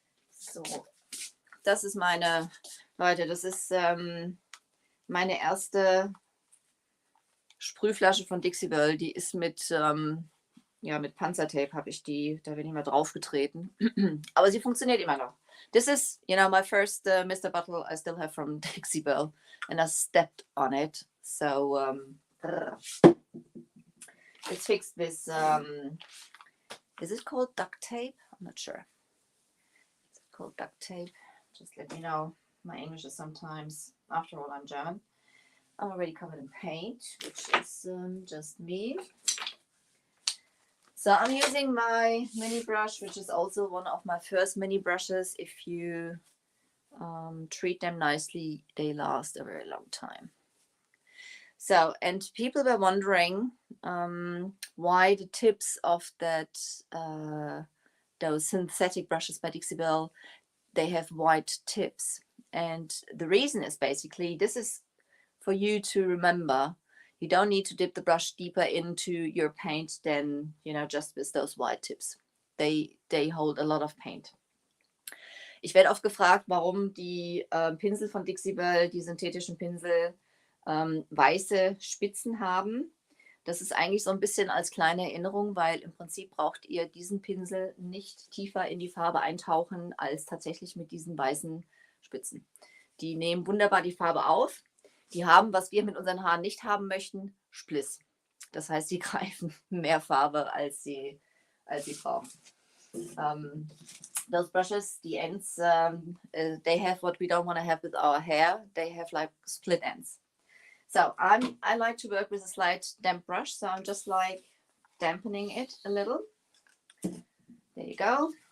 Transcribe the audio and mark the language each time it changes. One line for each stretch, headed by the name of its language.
German: So, das ist meine, Leute, das ist meine erste Sprühflasche von Dixie Belle. Die ist mit Panzertape habe ich die, da bin ich mal draufgetreten. Aber sie funktioniert immer noch.
English: This is, my first Mr. Bottle I still have from Dixie Belle, and I stepped on it. So it's fixed with, is it called duct tape? I'm not sure. It's called duct tape. Just let me know. My English is sometimes, after all, I'm German. I'm already covered in paint, which is just me. So I'm using my mini brush, which is also one of my first mini brushes. If you treat them nicely, they last a very long time. So, and people were wondering why the tips of those synthetic brushes by Dixie Belle, they have white tips. And the reason is basically, this is for you to remember. You don't need to dip the brush deeper into your paint than, just with those white tips. They hold a lot of paint.
German: Ich werde oft gefragt, warum die Pinsel von Dixie Belle, die synthetischen Pinsel, weiße Spitzen haben. Das ist eigentlich so ein bisschen als kleine Erinnerung, weil im Prinzip braucht ihr diesen Pinsel nicht tiefer in die Farbe eintauchen, als tatsächlich mit diesen weißen Spitzen. Die nehmen wunderbar die Farbe auf. Die haben, was wir mit unseren Haaren nicht haben möchten, Spliss. Das heißt, sie greifen mehr Farbe, als sie brauchen.
English: Those brushes, the ends, they have what we don't want to have with our hair. They have like split ends. So I like to work with a slight damp brush. So I'm just like dampening it a little. There you go.